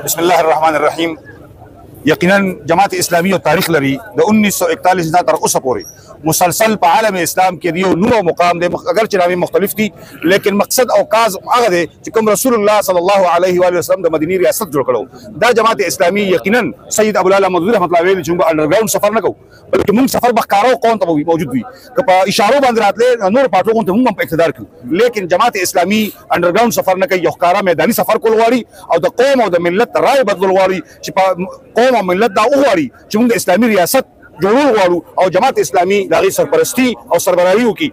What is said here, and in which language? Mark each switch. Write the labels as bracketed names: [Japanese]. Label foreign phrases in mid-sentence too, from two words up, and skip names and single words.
[Arabic] بسم الله الرحمن الرحیم. [Pashto] یقینا جماعت اسلامی او تاریخ لري د 1941 نه تر اوسه پورې مسلسل په عالم اسلام کې یو نوم او مقام دی، اگر چې نامې مختلف دي لیکن مقصد او کاز هغه دی چې کوم رسول الله [Arabic] صلی الله علیه و آله وسلم [Pashto] د مدینی ریاست جوړ کړو. دا جماعت اسلامی یقینا سید ابو العلا مودودی [Arabic] رحمت الله علیه [Pashto] چې موږ انډرګراوند سفر نه کوو بلکې موږ سفر بخکارو قوم ته موجود وي که په اشارو باندې راتلې نور پاټو ته موږ په اقتدار کوو، لیکن جماعت اسلامی انډرګراوند سفر نه کوي، یو ښکارا میداني سفر کول غواړي او د قوم او د ملت رائے بدلول غواړي چې په قوم او ملت دا وغواړي چې موږ اسلامي ریاست جوړول غواړو او جماعت اسلامي د هغې سرپرستي او سربراهي وکړي.